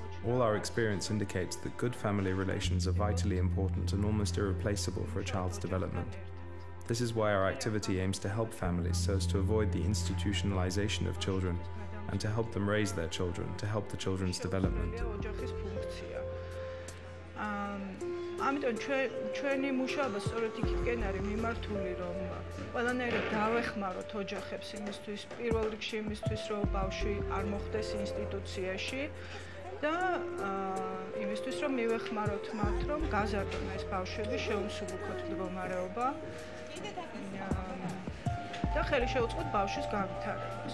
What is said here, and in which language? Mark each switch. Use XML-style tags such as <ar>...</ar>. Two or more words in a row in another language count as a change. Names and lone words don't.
<en>All our experience indicates that good family relations are vitally important and almost irreplaceable for a child's development. This is why our activity aims to help families so as to avoid the institutionalization of children and to help them raise their children, to help the children's development.</en> <ka>ამიტომ ჩვენი მუშაობა სწორედ იქითკენ არის მიმართული, რომ ყველანაირად დავეხმაროთ ოჯახებს იმისთვის, პირველ რიგში იმისთვის, რომ ბავშვი არ მოხვდეს ინსტიტუციაში და იმისთვის, რომ მივეხმაროთ მათ, რომ გაზარდონ ეს ბავშვები, შეუმსუბუქოთ მდგომარეობა და ხელი შეუწყოთ ბავშვის განვითარებას.</ka>